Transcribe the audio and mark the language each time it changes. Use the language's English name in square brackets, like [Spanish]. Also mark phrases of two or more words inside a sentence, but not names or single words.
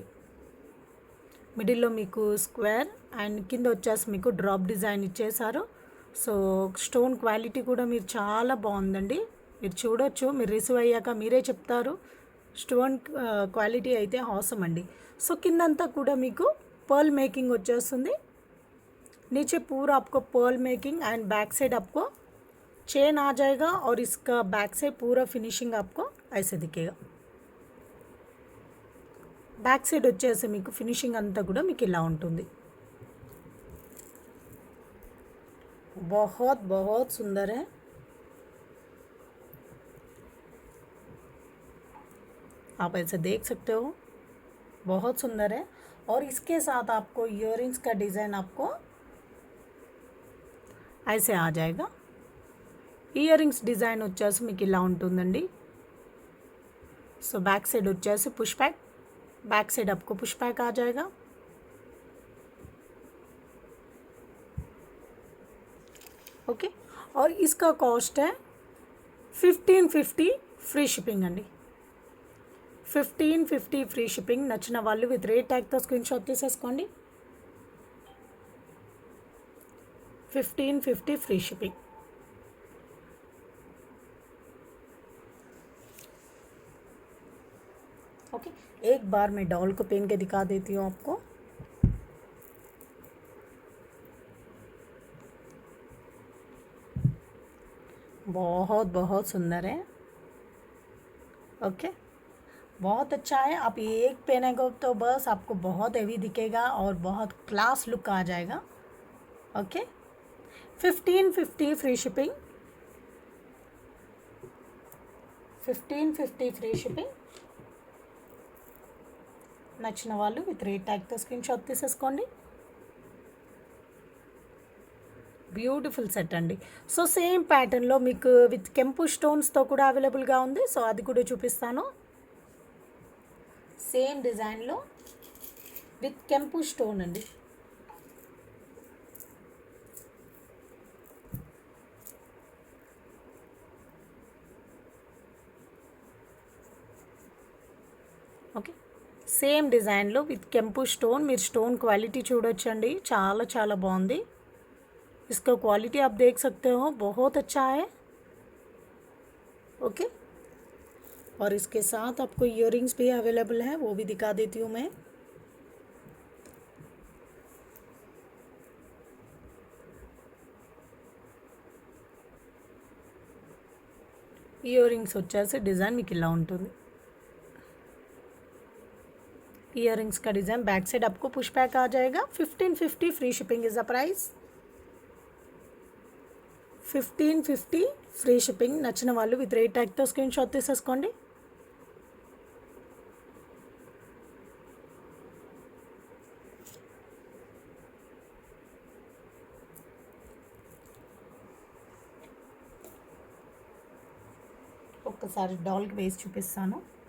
[Telugu] మిడిల్లో మీకు [English] square and [Telugu] కింద వచ్చేసి మీకు [English] drop design [Telugu] ఇచ్చేసారు. [English] so stone quality [Telugu] కూడా మీరు చాలా బాగుందండి, మీరు చూడొచ్చు. మీరు రిసీవ్ అయ్యాక మీరే చెప్తారు. [English] stone quality [Telugu] అయితే హాసమ్ అండి. సో కిందంతా కూడా మీకు [English] pearl making [Telugu] వచ్చేస్తుంది. [Hindi] नीचे पूरा आपको [English] pearl making and back side [Hindi] आपको चेन आ जाएगा और इसका [English] back side [Hindi] पूरा फिनिशिंग आपको ऐसे दिखेगा. [English] back side [Telugu] వచ్చేసి మీకు ఫినిషింగ్ అంతా కూడా మీకు ఇలా ఉంటుంది. [Hindi] बहुत बहुत सुंदर है. आप ऐसे देख सकते हो, बहुत सुंदर है. और इसके साथ आपको इयररिंग्स का डिज़ाइन आपको ऐसे आ जाएगा. [English] earrings design [Telugu] వచ్చేసి మీకు ఇలా ఉంటుందండి. [Hindi] సో [English] back side [Hindi] వచ్చేసి [English] push back, back side [Hindi] आपको [English] push back [Hindi] आ जाएगा. ओके. और इसका कॉस्ट है 1550 [English] free shipping [Hindi] అండి. [English] 1550 free shipping. [Telugu] నచ్చిన వాళ్ళు [English] with rate tagతో screen shot [Telugu] తీసేసుకోండి. [English] 1550 free shipping. [Hindi] ओके. एक बार मैं डॉल को पहन के दिखा देती हूँ आपको. बहुत बहुत सुंदर है। ओके, बहुत अच्छा है। आप ये एक पहनेगा तो बस आपको बहुत हेवी दिखेगा और बहुत [English] class look [Hindi] आ जाएगा। [English] OK, 1550 free shipping, 1550 free shipping. [Telugu] నచ్చిన వాళ్ళు [English] with rate tagతో screen shot [Telugu] తీసేసుకోండి. [English] beautiful set [Telugu] అండి. [English] so same patternలో [Telugu] మీకు విత్ కెంపు స్టోన్స్తో కూడా అవైలబుల్గా ఉంది. సో అది కూడా చూపిస్తాను. [English] same designలో [Telugu] విత్ కెంపు స్టోన్ అండి. [English] OK, same designలో [Telugu] విత్ కెంపు స్టోన్. మీరు [English] stone quality [Telugu] చూడొచ్చండి, చాలా చాలా బాగుంది. [Hindi] इसका क्वालिटी आप देख सकते हो, बहुत अच्छा है. ओके, और इसके साथ आपको इयररिंग्स भी अवेलेबल है, वो भी दिखा देती हूँ मैं. [Telugu] ఇయరింగ్స్ వచ్చేసి డిజైన్ మీకు ఇలా ఉంటుంది. [Hindi] इयरिंग्स का डिज़ाइन [English] back side [Hindi] आपको [English] push back [Hindi] आ जाएगा. [English] 1550 free shipping is the price. 1550 free shipping. [Telugu] నచ్చిన వాళ్ళు [English] with rate tagతో screen shot [Telugu] తీసేసుకోండి. ఒక్కసారి డాల్కి వేసి చూపిస్తాను.